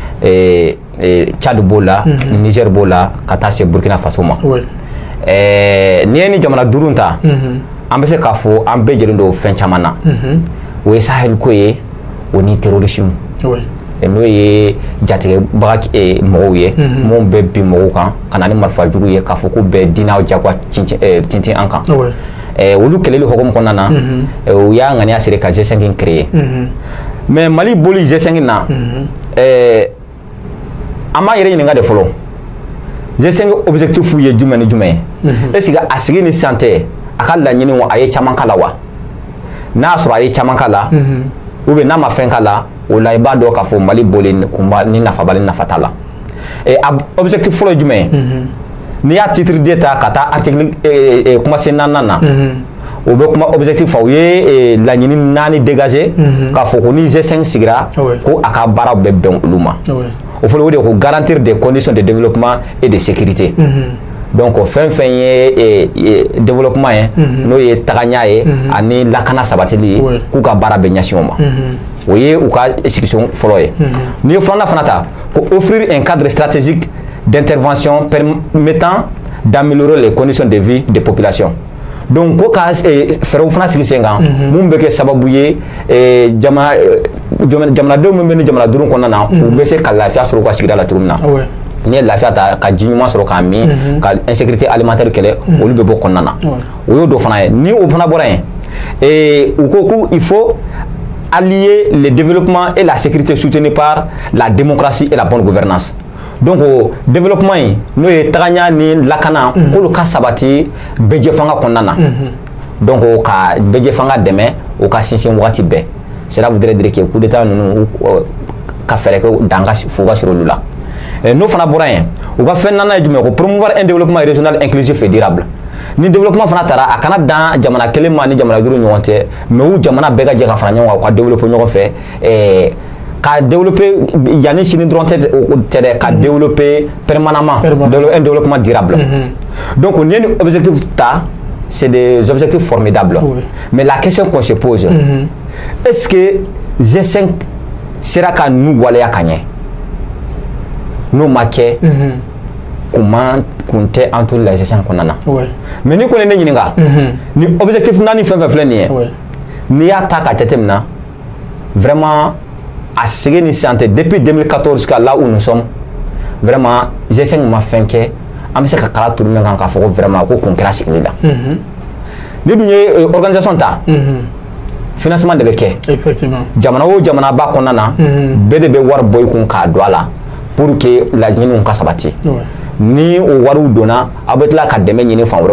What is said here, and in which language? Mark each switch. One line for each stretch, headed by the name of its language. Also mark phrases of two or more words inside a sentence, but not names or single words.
Bambara: Tchad b'o la Niger b'o la ka taa se Burkina Faso ma n'i ye ni jamana 5 ta an bɛ se k'a fɔ an bɛɛ jɛlen don fɛn caman na o ye Sahel ko ye o ni terrorisme n'o ye jatigɛbaga mɔgɔw ye minnu bɛ bin mɔgɔw kan ka na ni marifa jugu ye k'a fɔ ko bɛɛ diinɛw jagoya tintin an kan olu kɛlɛli hukumu kɔnɔna na u y'a ŋaniya siri ka G5 créer mais Mali boli G5 na ama yere ɲininka de fɔlɔ G5 objectif ye jumɛn ni jumɛn
French: est-ce que
Bambara: a sigi ni santé a ka laɲini wa a ye caman kala wa n'a sɔrɔ a ye caman kala
French: ou bien
Bambara: n'a ma fɛn kala o la i b'a dɔn k'a fɔ Mali boli kunba ni nafabali nafa t'a la objectif fɔlɔ ye jumɛn n'i y'a
French: titre d'état
Bambara: ka taa article kumasen 4 na o bɛ kuma objectif fa o ye laɲini 4 dégager k'a fɔ ko ni G5 sigira ko a ka baara bɛ bɛn olu ma o fɔlɔ o de ko
French: garantir des conditions de développement et de sécurité donc
Bambara: fɛn fɛn ye développement ye n'o ye tagaɲa ye ani lakana sabatili ye k'u ka baara bɛ ɲɛsin o ma o ye u ka exécution fɔlɔ ye n'i ye filanan fana ta ko
French: offrir un cadre stratégique d'intervention permettant d'améliorer les conditions de vie des populations donc
Bambara: ko ka fɛɛrɛw fana sigi sen kan mun bɛ kɛ sababu ye jamanadenw min bɛ ni jamana duuru kɔnɔna na u bɛ se ka lafiya sɔrɔ u ka sigida la cogo min na n'i ye lafiya ta ka ji ɲuman sɔrɔ k'a min ka
French: insécurité alimentaire
Bambara: kɛlɛ olu bɛ bɔ kɔnɔna na o y'o dɔ fana ye ni o fana bɔra yen u ko ko
French: il faut allier le développement et la sécurité soutenue par la démocratie et la bonne gouvernance donc
Bambara: développement in n'o ye tagaɲa ni lakana k'olu ka sabati bɛɛ fanga kɔnɔna na donc ka bɛɛ fanga dɛmɛ o ka sinsin waati bɛɛ
French: cela voudrait dire que coup d'état
Bambara: ninnu ka fɛɛrɛ kɛ dan ka fo ka sɔrɔ olu la n'o fana bɔra yen u ka fɛn naaninan ye jumɛn ko
French: promouvoir un développement régional inclusif et durable
Bambara: ni développement fana taara a kana dan jamana kelen ma ni jamana duuru ɲɔgɔn cɛ mais u jamana bɛɛ ka jɛ ka fara ɲɔgɔn kan u ka développer ɲɔgɔn fɛ ka développer yanni sini dɔrɔn tɛ dɛ ka
French: développer permanemment un développement durable donc
Bambara: n'i ye ni objectif ta
French: c'est des objectifs formidables mais la question qu'on se pose est-ce que G5 sera
Bambara: ka nu waleya ka ɲɛ n'o ma kɛ kun tɛ an to la G5 kɔnɔna na mais ni kɔni ne ɲininka ni objectif naani fɛn fɛn filɛ nin ye n'i y'a ta ka jateminɛ vraiment a sigi ni santé
French: depuis 2014 jusqu'à là où nous sommes vraiment
Bambara: G5 ma fɛn kɛ an bɛ se ka kala turu min kan k'a fɔ ko vraiment ko kun kɛra sigili la ni dun ye organisation ta financement de bɛ kɛ jamana o jamana ba kɔnɔna na bɛɛ de bɛ wari bɔ i kun k'a don a la
French: pour que
Bambara: laɲiniw ka sabati ni o wariw donna aw bɛ tila ka dɛmɛ ɲini fan wɛrɛw